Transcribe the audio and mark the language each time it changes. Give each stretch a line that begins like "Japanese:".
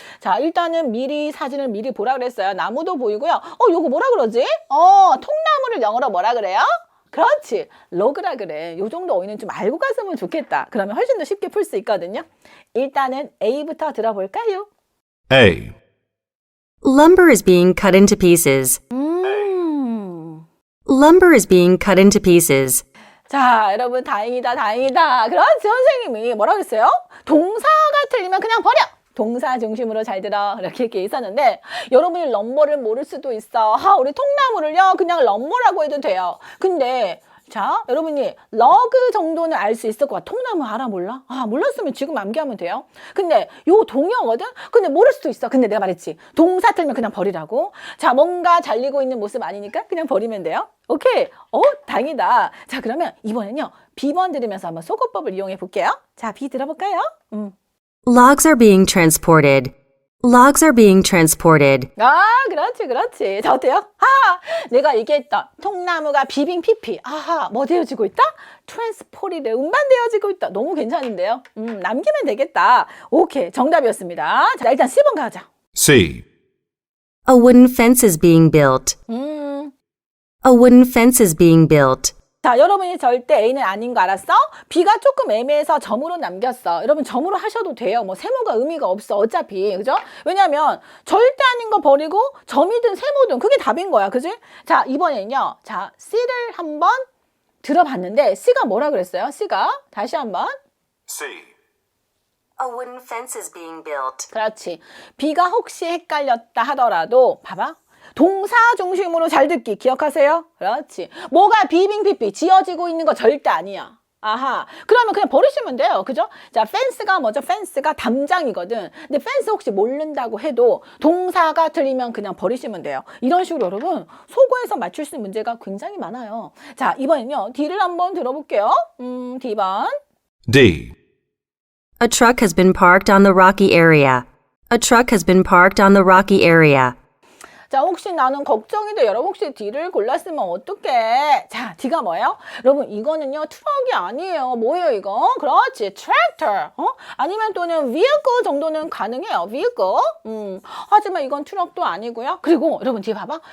Korean: 자, 일단은 사진을 미리 보라 그랬어요. 나무도 보이고요. 요거 뭐라 그러지? 통나무를 영어로 뭐라 그래요? 그렇지. 로그라 그래. 요 정도 어휘는 좀 알고 갔으면 좋겠다. 그러면 훨씬 더 쉽게 풀 수 있거든요. 일단은 A부터 들어볼까요? A.
English: Lumber is being cut into pieces. Lumber is being cut into pieces.
Korean: 자, 여러분, 다행이다. 그렇지. 선생님이 뭐라고 했어요? 동사가 틀리면 그냥 버려. 동사 중심으로 잘 들어. 이렇게 있었는데, 여러분이 럼버를 모를 수도 있어. 우리 통나무를요, 그냥 럼버라고 해도 돼요. 근데, 자, 여러분이 러그 정도는 알 수 있을 것 같아. 통나무 알아, 몰라? 몰랐으면 지금 암기하면 돼요. 근데 요 동요거든? 근데 모를 수도 있어. 근데 내가 말했지. 동사 틀면 그냥 버리라고. 자, 뭔가 잘리고 있는 모습 아니니까 그냥 버리면 돼요. 오케이. 다행이다. 자, 그러면 이번엔요, B번 들으면서 한번 속어법을 이용해 볼게요. 자, B 들어볼까요?
English: Logs are being transported. Logs are being transported.
Korean: 그렇지. 자, 어때요? 내가 얘기했던 통나무가 비빙 피피. 뭐 되어지고 있다? 트랜스포리드, 운반되어지고 있다. 너무 괜찮은데요? 남기면 되겠다. 오케이, 정답이었습니다. 자, 일단 C번 가자. C.
English: A wooden fence is being built. A wooden fence is being built.
Korean: 자, 여러분이 절대 A는 아닌 거 알았어? B가 조금 애매해서 점으로 남겼어. 여러분, 점으로 하셔도 돼요. 뭐 세모가 의미가 없어. 어차피. 그죠? 왜냐면 절대 아닌 거 버리고 점이든 세모든 그게 답인 거야. 그지? 자, 이번에는요. 자, C를 한번 들어봤는데 C가 뭐라 그랬어요? C가 다시 한번. C.
English: A wooden fence is being built.
Korean: 그렇지. B가 혹시 헷갈렸다 하더라도 봐봐. 동사 중심으로 잘 듣기 기억하세요? 그렇지. 뭐가 비빙피피 지어지고 있는 거 절대 아니야. 그러면 그냥 버리시면 돼요. 그죠? 자, 펜스가 뭐죠? 펜스가 담장이거든. 근데 펜스 혹시 모른다고 해도 동사가 틀리면 그냥 버리시면 돼요. 이런 식으로 여러분, 속어에서 맞출 수 있는 문제가 굉장히 많아요. 자, 이번엔요. D를 한번 들어볼게요. D번. D.
English: A truck has been parked on the rocky area. A truck has been parked on the rocky area.
Korean: 자, 혹시 나는 걱정이 돼. 여러분 혹시 D를 골랐으면 어떡해? 자, D가 뭐예요? 여러분 이거는요 트럭이 아니에요. 뭐예요 이거? 그렇지, 트랙터. 아니면 또는 vehicle 정도는 가능해요. vehicle. 하지만 이건 트럭도 아니고요. 그리고 여러분 뒤에 봐봐.